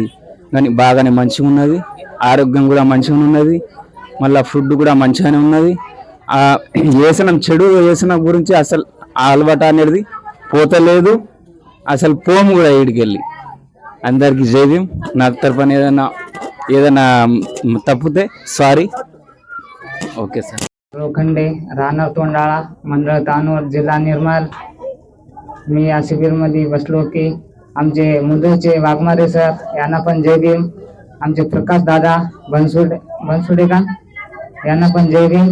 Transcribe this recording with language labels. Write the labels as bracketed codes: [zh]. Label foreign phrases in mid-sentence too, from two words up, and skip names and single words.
[te] కానీ బాగానే మంచిగా ఉన్నది, ఆరోగ్యం కూడా మంచిగా ఉన్నది, మళ్ళీ ఫుడ్ కూడా మంచిగానే ఉన్నది. చెడు వ్యసనం గురించి అసలు ఆ అలవాటు అనేది పోతలేదు, అసలు పోము కూడా ఈడికెళ్ళి. అందరికీ జై భీమ్. నా తరపున ఏదైనా తప్పితే సారీ. [en] OK sir. [mr] लोखंडे, राहणार तोंडाळा, मंडळ तानूर, जिल्हा निर्मल. मी या शिबिरमध्ये बसलो की आमचे मुदलचे वाघमारे सर यांना पण जय भीम. आमचे प्रकाश दादा बनसुडे का यांना पण जय भीम.